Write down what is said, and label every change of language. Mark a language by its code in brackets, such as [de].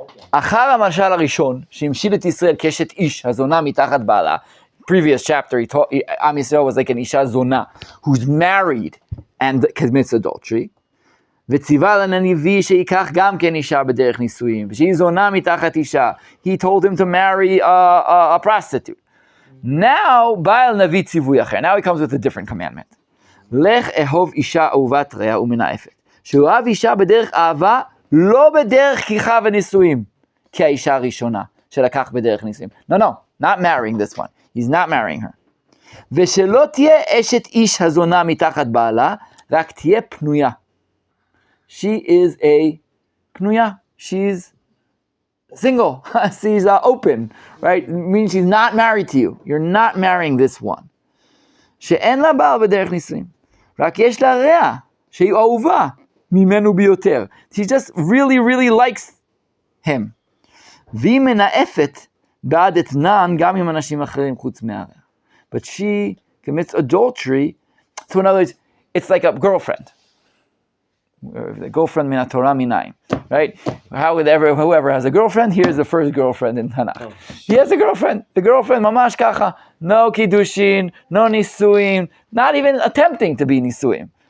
[he] אחר המשל הראשון, שהמשיל את ישראל כשת איש, הזונה מתחת בעלה. [en] Previous chapter, Am Yisrael was like an isha zona, who's married and commits adultery. [he] וציווה לנביא שיקח גם כן אישה בדרך נישואים, ושהיא זונה מתחת אישה. [en] He told him to marry a prostitute. [he] Now, בא אל נביא ציווי אחר. [en] Now he comes with a different commandment. [he] לך אהוב אישה אהובת רע ומנאפת. שהוא אהב אישה בדרך אהבה, לא בדרך כיחה ונישואים. כאישה הראשונה שלקח בדרך נישואים. [en] No, not marrying this one. He's not marrying her. [he] ושלא תהיה אשת איש הזונה מתחת בעלה, רק תהיה פנויה. [en] She is a פנויה. She's single. She's open, right? It means she's not married to you. You're not marrying this one. [he] שאין לה בעל בדרך נישואים. רק יש לה רע, שהיא אהובה ממנו ביותר. [en] She just really, really likes him. [he] והיא מנאפת בעד אתנן גם עם אנשים אחרים חוץ מהרע. [en] But she commits adultery. So in other words, it's like a girlfriend. The girlfriend [he] min Torah minayin, [en] right? Whoever has a girlfriend, here's the first girlfriend in Tanakh. He has a girlfriend. The girlfriend, [he] mamash kacha, [en] no kiddushin, no nisuim, not even attempting to be nisuim.